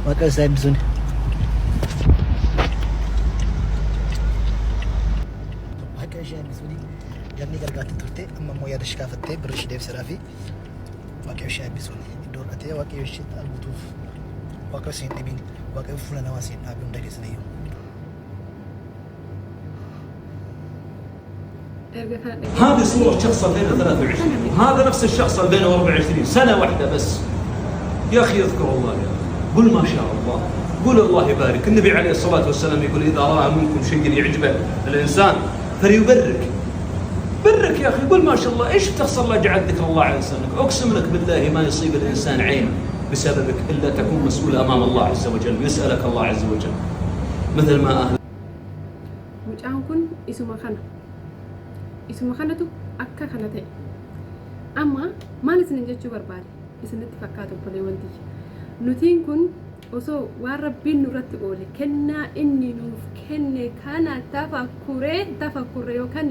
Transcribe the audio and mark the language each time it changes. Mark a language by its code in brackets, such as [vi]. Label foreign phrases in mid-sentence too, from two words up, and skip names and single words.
[om] waaqayyo isaa eebbisuuni. Ganni gargaartee turte amma immoo yaada ishee kaafattee birrii ishee deebisuudhaa fi waaqayyo ishee eebbisuuni iddoo dhaqatee waaqayyo ishee arguutuuf waaqayyo ishee hin dhibiin waaqayyo fuula namaa ishee dhaabii hunda keessaniyyuu. [ar] هذه صورة شخص 2023 هذا نفس الشخص 2024 سنة واحدة بس يا أخي اذكر الله يا أخي قل ما شاء الله قل الله يبارك النبي عليه الصلاة والسلام يقول إذا رأى منكم شيء يعجبه الإنسان فليبرك برك يا أخي قل ما شاء الله إيش بتخسر الله جعل ذكر الله على لسانك أقسم لك بالله ما يصيب الإنسان عين بسببك إلا تكون مسؤول أمام الله عز وجل يسألك الله عز وجل مثل ما أهل [om] mucaan isuma kanatu akka kana ta'e amma maal isin jechuu barbaade isinitti fakkaatu obboleewwanti nutiin kun osoo waan rabbiin nurratti oole kennaa inni nuuf kenne kana tafakkuree yookaan